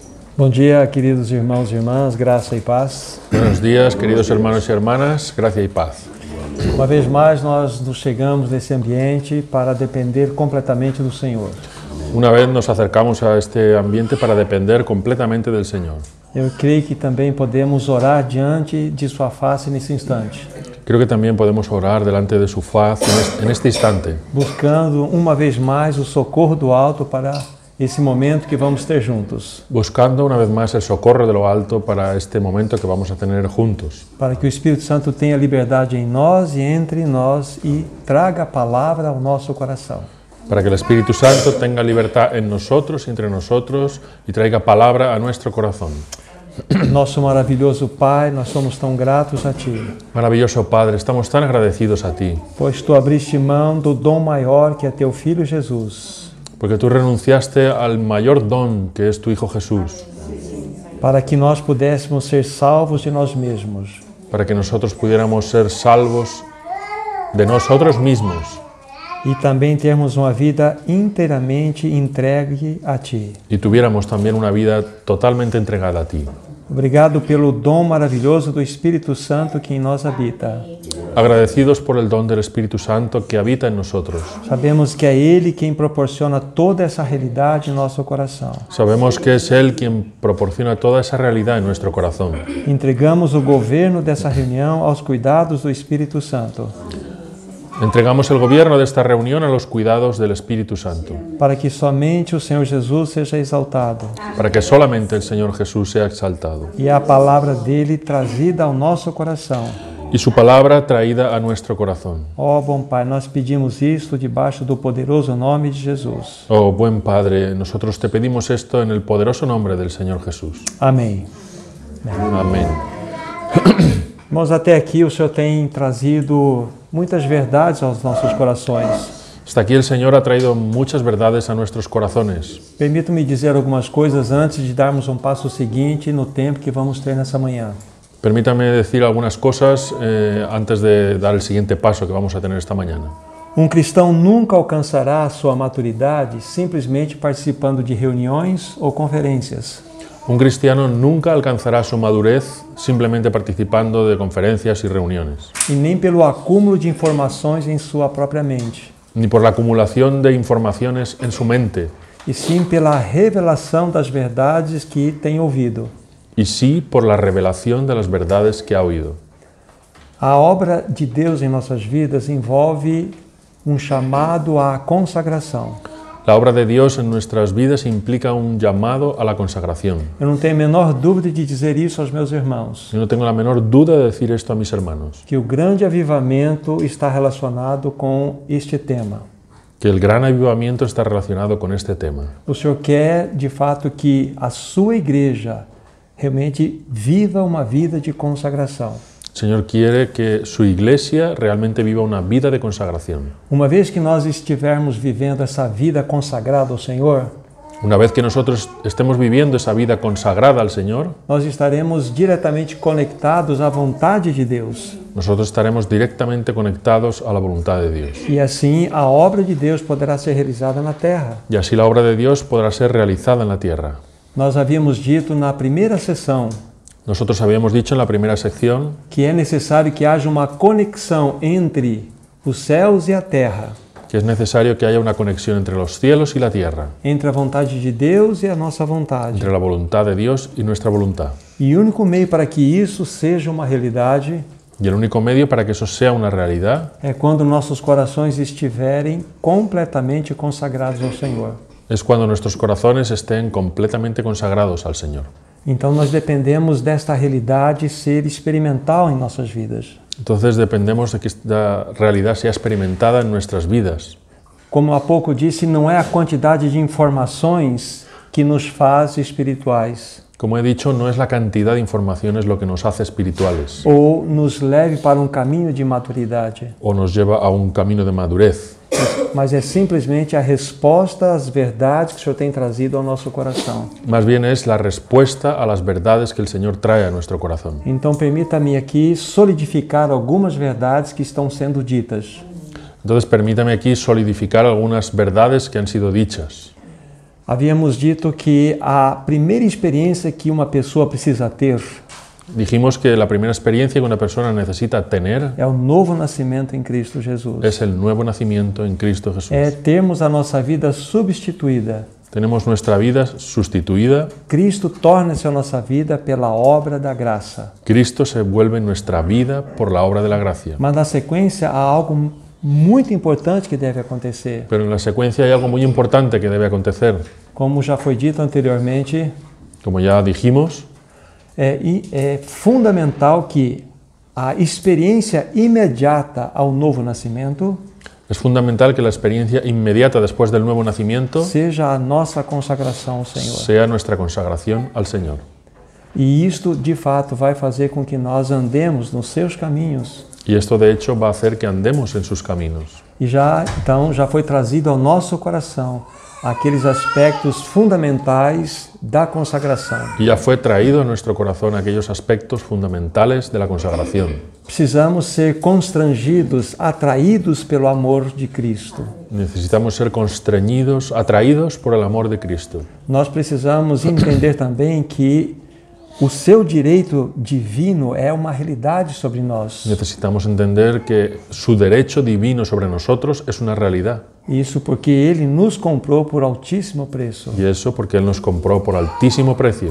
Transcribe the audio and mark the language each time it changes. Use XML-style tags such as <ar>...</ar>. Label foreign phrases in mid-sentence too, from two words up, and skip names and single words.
<pt>Bom dia, queridos irmãos e irmãs, graça e paz.</pt> <es>Buenos días, queridos hermanos y hermanas, gracia y paz.</es> <pt>Uma vez mais, nós nos chegamos nesse ambiente para depender completamente do Senhor.</pt> <es>Una vez nos acercamos a este ambiente para depender completamente del Señor.</es> <pt>Eu creio que também podemos orar diante de sua face nesse instante,</pt> <es>Creo que también podemos orar delante de su faz en este instante,</es> <pt>buscando uma vez mais o socorro do alto para esse momento que vamos ter juntos,</pt> <es>buscando una vez más el socorro de lo alto para este momento que vamos a tener juntos,</es> <pt>para que o Espírito Santo tenha liberdade em nós e entre nós e traga a palavra ao nosso coração.</pt> <es>para que el Espíritu Santo tenga libertad en nosotros, entre nosotros, y traiga palabra a nuestro corazón.</es> <pt>Nosso maravilhoso Pai, nós somos tão gratos a Ti,</pt> <es>Maravilloso Padre, estamos tan agradecidos a ti,</es> <pt>pois Tu abriste mão do dom maior que é Teu Filho Jesus,</pt> <es>porque tú renunciaste al mayor don que es tu Hijo Jesús,</es> <pt>para que nós pudéssemos ser salvos de nós mesmos,</pt> <es>para que nosotros pudiéramos ser salvos de nosotros mismos</es> <pt>e também termos uma vida inteiramente entregue a Ti.</pt> <es>y tuviéramos también una vida totalmente entregada a ti.</es> <pt>Obrigado pelo dom maravilhoso do Espírito Santo que em nós habita.</pt> <es>Agradecidos por el don del Espíritu Santo que habita en nosotros.</es> <pt>Sabemos que é Ele quem proporciona toda essa realidade em nosso coração.</pt> <es>Sabemos que es Él quien proporciona toda esa realidad en nuestro corazón.</es> <pt>Entregamos o governo dessa reunião aos cuidados do Espírito Santo,</pt> <es>Entregamos el gobierno de esta reunión a los cuidados del Espíritu Santo,</es> <pt>para que somente o Senhor Jesus seja exaltado</pt> <es>para que solamente el Señor Jesús sea exaltado</es> <pt>e a palavra dele trazida ao nosso coração.</pt> <es>y su palabra traída a nuestro corazón.</es> <pt>Ó bom Pai, nós pedimos isto debaixo do poderoso nome de Jesus.</pt> <es>Oh, buen Padre, nosotros te pedimos esto en el poderoso nombre del Señor Jesús.</es> <pt>Amém.</pt> <es>Amén.</es> <pt>Irmãos, até aqui o Senhor tem trazido muitas verdades aos nossos corações.</pt> <es>Hasta aquí el Señor ha traído muchas verdades a nuestros corazones.</es> <pt>Permito-me dizer algumas coisas antes de darmos um passo seguinte no tempo que vamos ter nessa manhã.</pt> <es>Permítame decir algunas cosas antes de dar el siguiente paso que vamos a tener esta mañana.</es> <pt>Um cristão nunca alcançará a sua maturidade simplesmente participando de reuniões ou conferências.</pt> <es>Un cristiano nunca alcanzará su madurez simplemente participando de conferencias y reuniones,</es> <pt>E nem pelo acúmulo de informações em sua própria mente,</pt> <es>ni por la acumulación de informaciones en su mente,</es> <pt>e sim pela revelação das verdades que tem ouvido.</pt> <es>y sí por la revelación de las verdades que ha oído.</es> <pt>A obra de Deus em nossas vidas envolve um chamado à consagração.</pt> <es>La obra de Dios en nuestras vidas implica un llamado a la consagración.</es> <pt>Eu não tenho a menor dúvida de dizer isso aos meus irmãos,</pt> <es>Yo no tengo la menor duda de decir esto a mis hermanos,</es> <pt>que o grande avivamento está relacionado com este tema.</pt> <es>que el gran avivamiento está relacionado con este tema.</es> <pt>O Senhor quer, de fato, que a sua igreja realmente viva uma vida de consagração.</pt> <es>El Señor quiere que su iglesia realmente viva una vida de consagración.</es> <pt>Uma vez que nós estivermos vivendo essa vida consagrada ao Senhor,</pt> <es>Una vez que nosotros estemos viviendo esa vida consagrada al Señor,</es> <pt>nós estaremos diretamente conectados à vontade de Deus.</pt> <es>nosotros estaremos directamente conectados a la voluntad de Dios.</es> <pt>E assim a obra de Deus poderá ser realizada na terra.</pt> <es>Y así la obra de Dios podrá ser realizada en la tierra.</es> <pt>Nós havíamos dito na primeira sessão</pt> <es>Nosotros habíamos dicho en la primera sección</es> <pt>que é necessário que haja uma conexão entre os céus e a terra,</pt> <es>que es necesario que haya una conexión entre los cielos y la tierra,</es> <pt>entre a vontade de Deus e a nossa vontade.</pt> <es>entre la voluntad de Dios y nuestra voluntad.</es> <pt>E o único meio para que isso seja uma realidade</pt> <es>Y el único medio para que eso sea una realidad</es> <pt>é quando nossos corações estiverem completamente consagrados ao Senhor.</pt> <es>es cuando nuestros corazones estén completamente consagrados al Señor.</es> <pt>Então nós dependemos desta realidade ser experimental em nossas vidas.</pt> <es>Entonces dependemos de que esta realidad sea experimentada en nuestras vidas.</es> <pt>Como há pouco disse, não é a quantidade de informações que nos faz espirituais</pt> <es>Como he dicho, no es la cantidad de informaciones lo que nos hace espirituales</es> <pt>ou nos leve para um caminho de maturidade,</pt> <es>o nos lleva a un camino de madurez,</es> <pt>mas é simplesmente a resposta às verdades que o Senhor tem trazido ao nosso coração.</pt> <es>más bien es la respuesta a las verdades que el Señor trae a nuestro corazón.</es> <pt>Então permita-me aqui solidificar algumas verdades que estão sendo ditas.</pt> <es>Entonces permítame aquí solidificar algunas verdades que han sido dichas.</es> <pt>Havíamos dito que a primeira experiência que uma pessoa precisa ter</pt> <es>Dijimos que la primera experiencia que una persona necesita tener</es> <pt>é o novo nascimento em Cristo Jesus.</pt> <es>es el nuevo nacimiento en Cristo Jesús.</es> <pt>É termos a nossa vida substituída.</pt> <es>Tenemos nuestra vida sustituida.</es> <pt>Cristo torna-se a nossa vida pela obra da graça.</pt> <es>Cristo se vuelve nuestra vida por la obra de la gracia.</es> <pt>Mas na sequência há algo muito importante que deve acontecer.</pt> <es>Pero en la secuencia hay algo muy importante que debe acontecer.</es> <pt>Como já foi dito anteriormente,</pt> <es>Como ya dijimos,</es> <pt>é fundamental que a experiência imediata ao novo nascimento</pt> <es>es fundamental que la experiencia inmediata después del nuevo nacimiento</es> <pt>seja a nossa consagração ao Senhor.</pt> <es>sea nuestra consagración al Señor.</es> <pt>E isto, de fato, vai fazer com que nós andemos nos seus caminhos.</pt> <es>Y esto de hecho va a hacer que andemos en sus caminos.</es> <pt>E já foi trazido ao nosso coração aqueles aspectos fundamentais da consagração.</pt> <es>Y ya fue traído a nuestro corazón aquellos aspectos fundamentales de la consagración.</es> <pt>Precisamos ser constrangidos, atraídos pelo amor de Cristo.</pt> <es>Necesitamos ser constreñidos, atraídos por el amor de Cristo.</es> <pt>Nós precisamos entender também que o seu direito divino é uma realidade sobre nós.</pt> <es>Necesitamos entender que su derecho divino sobre nosotros es una realidad.</es> <pt>Isso porque Ele nos comprou por altíssimo preço.</pt> <es>Y eso porque Él nos compró por altísimo precio.</es>